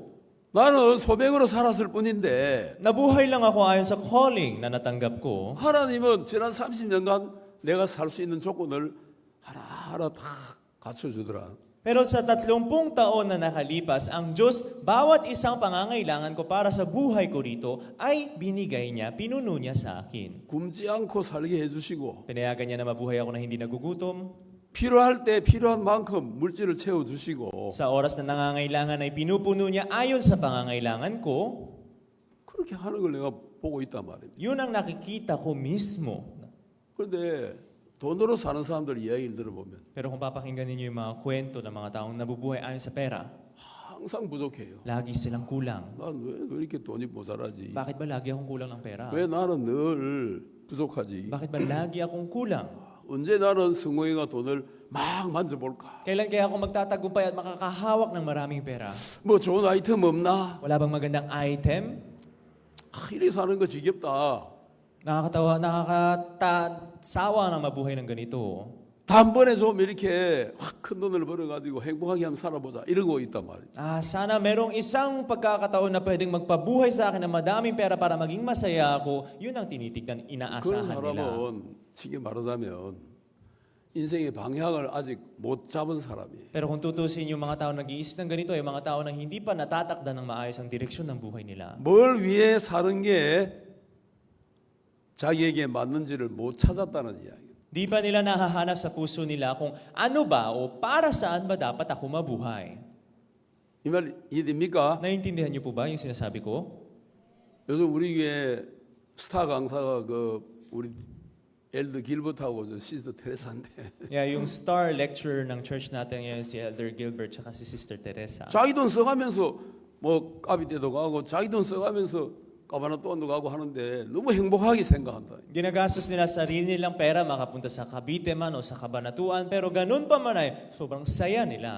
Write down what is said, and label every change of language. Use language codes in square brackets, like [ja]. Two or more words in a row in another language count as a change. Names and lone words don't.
[ko] 나는 소명으로 살았을 뿐인데 [tl] Nabuhay lang ako ayon sa calling na natanggap ko. [ko] 하나님은 지난 30년간 내가 살 수 있는 조건을 하나하나 다 갖춰주더라. [tl] Pero sa 30 taon na nakalipas, ang Diyos, bawat isang pangangailangan ko para sa buhay ko rito, ay binigay niya, pinuno niya sa akin. [ko] 굶지 않고 살게 해주시고 [tl] Pinayagan niya na mabuhay ako na hindi nagugutom. [ko] 필요할 때 필요한 만큼 물질을 채워주시고 [tl] Sa oras na nangangailangan ay pinupuno niya ayon sa pangangailangan ko. [ko] 그렇게 하는 걸 내가 보고 있단 말이에요. [tl] Yun ang nakikita ko mismo. [ko] 그런데 돈으로 사는 사람들 이야기를 들어보면 [tl] Pero kung papakinggan ninyo yung mga kwento ng mga taong nabubuhay ayon sa pera, [ko] 항상 부족해요. [tl] Lagi silang kulang. [ko] 난 왜 이렇게 돈이 모자라지? [tl] Bakit ba lagi akong kulang ng pera? [ko] 왜 나는 늘 부족하지? [tl] Bakit ba lagi akong kulang? [ko] 언제 나는 성공이가 돈을 막 만져볼까? [tl] Kailan kaya ako magtatagumpay at makakahawak ng maraming pera? [ko] 뭐 좋은 아이템 없나? [tl] Wala bang magandang item? [ko] 이렇게 사는 거 지겹다. [tl] Nakakatawa, nakakasawa na mabuhay ng ganito. [ko] 단번에 좀 이렇게 확 큰 돈을 벌어가지고 행복하게 한번 살아보자 이러고 있단 말이에요. [tl] Sana merong isang pagkakataon na pwedeng magpabuhay sa akin ng madaming pera para maging masaya ako. Yun ang tinitignan, 그런 inaasahan nila. [ko] 사람은 쉽게 말하자면 인생의 방향을 아직 못 잡은 사람이에요. [tl] Pero kung tutusin yung mga tao nag-iisip ng ganito, ay mga tao na hindi pa natatakda ng maayos ang direksyon ng buhay nila. [ko] 뭘 위해 사는 게 자기에게 맞는지를 못 찾았다는 이야기예요. [tl] Di ba nila nahahanap sa puso nila kung ano ba o para saan ba dapat ako mabuhay? [ko] 이 말 이해됩니까? [tl] Naiintindihan niyo po ba yung sinasabi ko? [ko] 요즘 우리 교회 스타 강사가 그 우리 엘더 길버트하고 저 시스터 테레사인데 [tl] Yeah, yung [en] star lecturer [tl] ng church natin ngayon si Elder Gilbert at si Sister Teresa. [ko] 자기 돈 써가면서 뭐 까비떼도 가고 자기 돈 써가면서 까바나또안도 가고 하는데 너무 행복하게 생각한다. [tl] Ginagastos nila sarili nilang pera makapunta sa Cavite man o sa Cabanatuan pero ganun pa man ay sobrang saya nila.